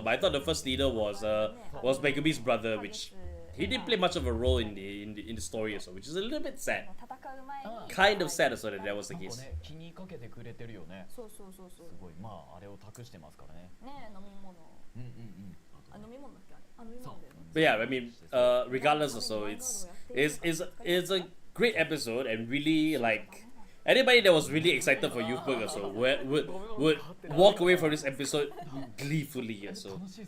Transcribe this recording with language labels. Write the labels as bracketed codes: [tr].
[en] But I thought the first leader was Megumi's brother, which he didn't play much of a role in the story also, which is a little bit sad. Kind of sad also that was the case. [ja] 気にかけてくれてるよね。そうそうそうそう。すごい、まああれを託してますからね。ね、飲み物。うんうんうん。あ、飲み物だっけあれ。あ、飲み物だよね。 [en] But yeah, I mean, regardless also, it's a great episode, and really like anybody that was really excited for Youthberk also would walk away from this episode gleefully also.